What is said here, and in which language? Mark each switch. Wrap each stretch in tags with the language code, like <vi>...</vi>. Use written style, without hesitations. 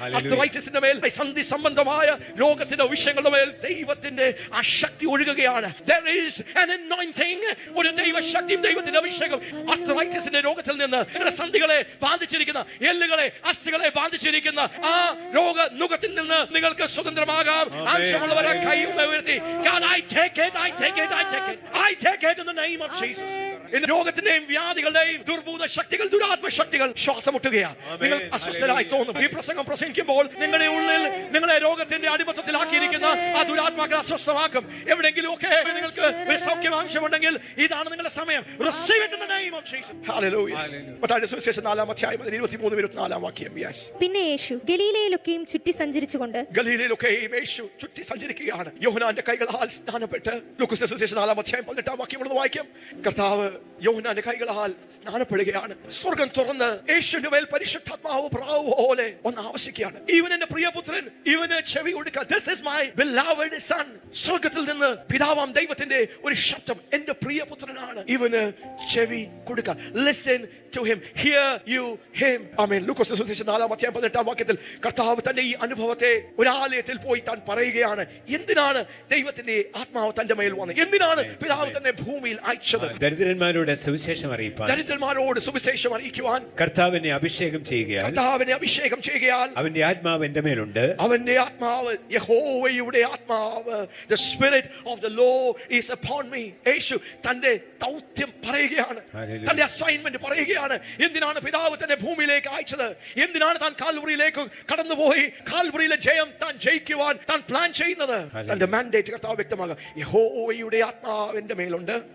<ml>അർത്രൈറ്റിസിന്റെ മേൽ, സന്ധി സംബന്ധമായ രോഗത്തിന്റെ വിഷയങ്ങളുടെ മേൽ ദൈവത്തിന്റെ ആ ശക്തി ഒഴുകുകയാണ്.</ml> <en>There is an anointing,</en> <ml>ഒരു ദൈവശക്തിയും ദൈവത്തിന്റെ അഭിഷേകം അർത്രൈറ്റിസിന്റെ രോഗത്തിൽ നിന്ന്, സന്ധികളെ ബാധിച്ചിരിക്കുന്ന, എല്ലുകളെ, അസ്ഥികളെ ബാധിച്ചിരിക്കുന്ന ആ രോഗ നുഖത്തിൽ നിന്ന് നിങ്ങൾക്ക് സ്വതന്ത്രമാകാം. ആവശ്യമുള്ളവരെ കൈ ഉയർത്തി,</ml> <en>God, I take it, I take it, I take it, I take it in the name of Jesus.</en> <ml>ഇന്ന് രോഗത്തിന്റെയും വ്യാധികളുടെയും ദുർഭൂത ശക്തികൾ, ദുരാത്മ ശക്തികൾ ശ്വാസം മുട്ടുകയാണ്. നിങ്ങൾ അസ്വസ്ഥരായി തോന്നും. ഈ പ്രസംഗം പ്രസംഗിക്കുമ്പോൾ നിങ്ങളുടെ ഉള്ളിൽ നിങ്ങളെ രോഗത്തിന്റെ അടിമത്തത്തിലാക്കിയിരിക്കുന്ന ആ ദുരാത്മാക്കൾ അസ്വസ്ഥമാക്കും. എവിടെയെങ്കിലും ഒക്കെ നിങ്ങൾക്ക് സൗഖ്യം ആവശ്യമുണ്ടെങ്കിൽ ഇതാണ് നിങ്ങളുടെ സമയം.</ml> <en>Receive it in the name of Jesus.</en> <ml>Hallelujah. മത്തായിയുടെ സുവിശേഷം 4-ാം അധ്യായം 23-24 വാക്യം. Yes. പിന്നെ യേശു ഗലീലയിലൊക്കെയും ചുറ്റി സഞ്ചരിച്ചുകൊണ്ട് ഗലീലയിലൊക്കെയും യേശു ചുറ്റി സഞ്ചരിക്കുകയാണ്. യോഹന്നാന്റെ കൈകളാൽ സ്നാനപ്പെട്ട്, ലൂക്കോസിന്റെ സുവിശേഷം 4-ാം അധ്യായം 18-ാം വാക്യം വായിക്കാം. കർത്താവ് യോഹന്നാന്റെ കൈകളാൽ സ്നാനപ്പെടുകയാണ്. സ്വർഗം തുറന്ന് യേശുവിന്റെ മേൽ പരിശുദ്ധാത്മാവ് പ്രാവ് പോലെ ഒന്ന് ആവശ്യിക്കുകയാണ്. ഇവൻ എന്റെ പ്രിയപുത്രൻ, ഇവന് ചെവി കൊടുക്കുക.</ml> <en>This is my beloved son.</en> <ml>സ്വർഗത്തിൽ നിന്ന് പിതാവാം ദൈവത്തിന്റെ ഒരു ശബ്ദം, എന്റെ പ്രിയപുത്രനാണ്, ഇവന് ചെവി കൊടുക്കുക.</ml> <en>Listen to him, hear you him.</en> <ml>ആമേൻ. ലൂക്കോസിന്റെ സുവിശേഷം 4-ാം അധ്യായം 18-ാം വാക്യത്തിൽ കർത്താവ് തന്റെ ഈ അനുഭവത്തെ ഒരു ആലയത്തിൽ പോയി താൻ പറയുകയാണ്. എന്തിനാണ് ദൈവത്തിന്റെ ആത്മാവ് തന്റെ മേൽ വന്നത്? എന്തിനാണ് പിതാവ് തന്നെ ഭൂമിയിൽ അയച്ചത്? ദരിദ്രന്മാരോട് സുവിശേഷം അറിയിപ്പാൻ, ദരിദ്രന്മാരോട് സുവിശേഷം അറിയിക്കുവാൻ കർത്താവിനെ അഭിഷേകം ചെയ്യുകയാൽ, കർത്താവിനെ അഭിഷേകം ചെയ്യുകയാൽ അവന്റെ ആത്മാവ് എന്റെ മേലുണ്ട്. അവന്റെ ആത്മാവ്, യഹോവയുടെ ആത്മാവ്,</ml> <en>the spirit of the Lord is upon me.</en> <ml>യേശു തന്റെ ദൗത്യം പറയുകയാണ്, തന്റെ അസൈൻമെന്റ് പറയുകയാണ്. എന്തിനാണ് പിതാവ് തന്നെ ഭൂമിയിലേക്ക് അയച്ചത്? എന്തിനാണ് താൻ കാൽവറിയിലേക്ക് കടന്നുപോയി കാൽവറിയിലെ ജയം താൻ ജയിക്കുവാൻ താൻ പ്ലാൻ ചെയ്യുന്നത്? തന്റെ മാൻഡേറ്റ് കർത്താവ് വ്യക്തമാക്കുക. യഹോവയുടെ ആത്മാവിന്റെ മേലുണ്ട്.</ml>